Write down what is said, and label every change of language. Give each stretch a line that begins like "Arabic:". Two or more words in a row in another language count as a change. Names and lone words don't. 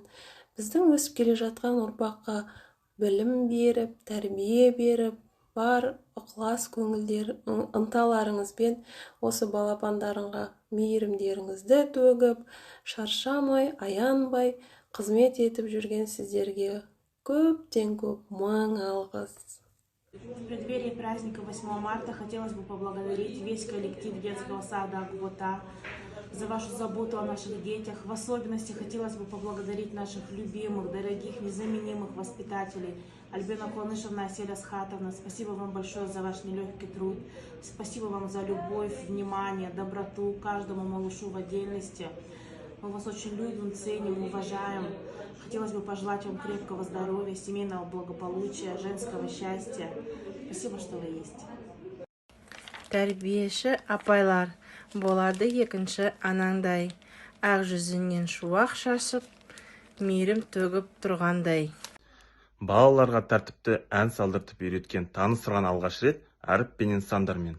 Kazakh: Біздің өсіп келе жатқан ұрпаққа білім беріп, тәрбие беріп, бар ықылас көңілдер ынталарыңызбен осы балапандарыңға мейірімдеріңізді төгіп, шаршамай, аянбай қызмет етіп жүрген сіздерге көптен көп мың алғыс.
Russian: В преддверии праздника 8 марта хотелось бы поблагодарить весь коллектив детского сада Акбота за вашу заботу о наших детях. В особенности хотелось бы поблагодарить наших любимых, дорогих, незаменимых воспитателей Альбина Куанышевна, Аселя Схатовна. Спасибо вам большое за ваш нелегкий труд. Спасибо вам за любовь, внимание, доброту каждому малышу в отдельности. Мы вас очень любим, ценим, уважаем. Хотелось бы пожелать вам крепкого здоровья, семейного благополучия, женского счастья. Спасибо, что вы есть.
Kazakh: Тәрбиеші апайлар, болады екінші анаңдай, ақ жүзінен шуақ шашып, мейірім төгіп тұрғандай. Балаларға тәртіпті ән салдыртып үйреткен таныстырған алғаш рет әріппенен сандармен.